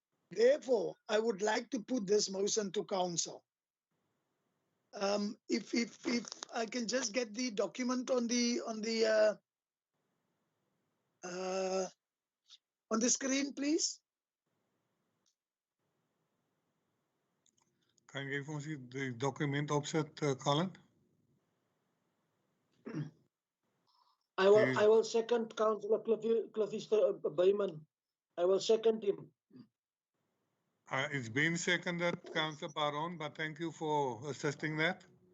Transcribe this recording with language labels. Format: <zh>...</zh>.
<en>Therefore, I would like to put this motion to council. If I can just get the document on the screen, please.</en> <af>Kan jy vir ons die dokument opset, Colin?</af> <en>I will second Councillor Cliffy Byman. I will second him. It's been seconded, Councillor Baron, but thank you for assisting that.</en>